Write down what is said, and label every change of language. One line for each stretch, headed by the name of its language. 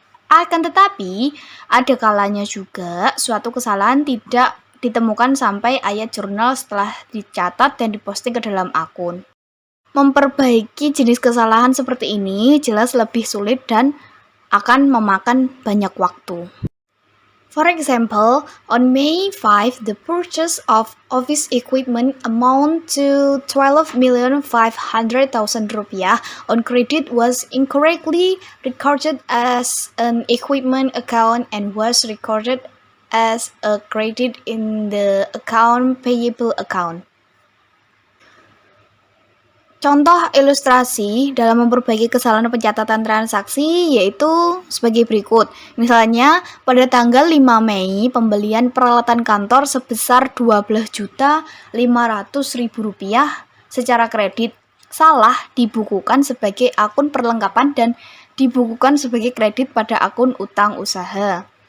Indonesian: Akan tetapi, ada kalanya juga suatu kesalahan tidak ditemukan sampai ayat jurnal setelah dicatat dan diposting ke dalam akun. Memperbaiki jenis kesalahan seperti ini jelas lebih sulit dan akan memakan banyak waktu.
English: For example, on May 5, the purchase of office equipment amount to 12,500,000 rupiah on credit was incorrectly recorded as an equipment account and was recorded as a credit in the account payable account.
Indonesian: Contoh ilustrasi dalam memperbaiki kesalahan pencatatan transaksi yaitu sebagai berikut. Misalnya, pada tanggal 5 Mei, pembelian peralatan kantor sebesar 12.500.000 rupiah secara kredit salah dibukukan sebagai akun perlengkapan dan dibukukan sebagai kredit pada akun utang usaha.